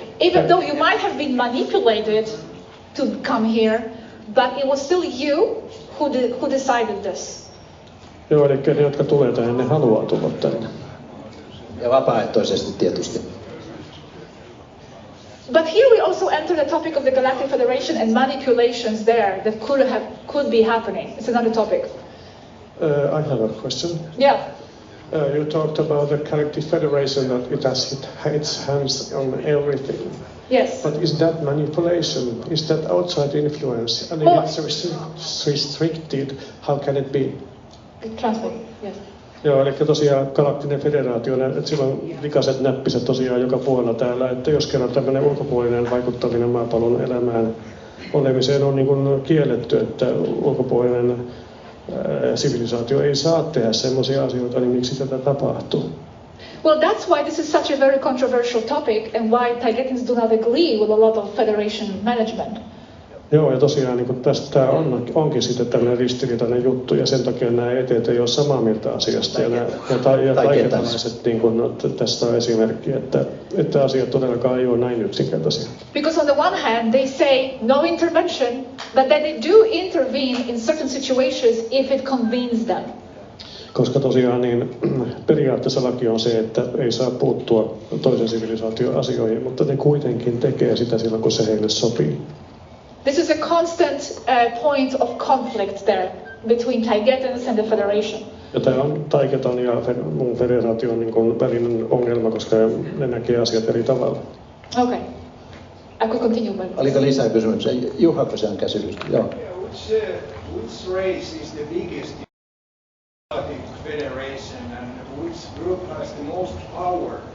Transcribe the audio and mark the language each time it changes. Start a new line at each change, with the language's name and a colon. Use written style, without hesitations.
English: Even though you might have been manipulated to come here, but it was still you who decided this.
Finnish: Joo, eli ne, jotka tulee tänne, ne haluaa tulla tänne. Ja vapaaehtoisesti tietysti.
English: But here we also enter the topic of the Galactic Federation and manipulations there that could be happening. It's another topic. I have a question. Yeah. You talked about the Galactic Federation, that it has its hands on everything. Yes. But is that manipulation? Is that outside influence? And if it's restricted, how can it be? Translate, yes.
Finnish: Joo, eli tosiaan Galaktinen Federaatio, että sillä on likaiset näppiset tosiaan joka puolella täällä, että jos kerran tämmöinen ulkopuolinen vaikuttaminen maapallon elämään olemiseen on niin kuin kielletty, että ulkopuolinen sivilisaatio ei saa tehdä semmoisia asioita, niin miksi tätä tapahtuu?
English: Well, that's why this is such a very controversial topic and why Taygeteans do not agree with a lot of Federation management.
Finnish: Joo, ja tosiaan niin tästä onkin sitten tämmöinen ristiriitainen juttu, ja sen takia nämä eteet ei ole samaa mieltä asiasta. Ja taigetalaiset, niin kuin tästä on esimerkki, että asiat todellakaan ei ole näin yksinkertaisia.
English: Because on the one hand, they say no intervention, but then they do intervene in certain situations if it convenes them.
Finnish: Koska tosiaan niin periaatteessa laki on se, että ei saa puuttua toisen sivilisaation asioihin, mutta ne kuitenkin tekee sitä silloin, kun se heille sopii.
English: This is a constant point of conflict there between Taygeteans and the Federation.
Finnish: Ja tämä on Taygetan ja muun federaation niin kuin välinen ongelma, koska ne näkee asiat eri tavalla.
English: Okay. I could continue, but...
Finnish: Oliko lisää kysymyksiä? Juhako se on käsitys? Joo.
English: Which race is the biggest in the Galactic Federation and which group has the most power?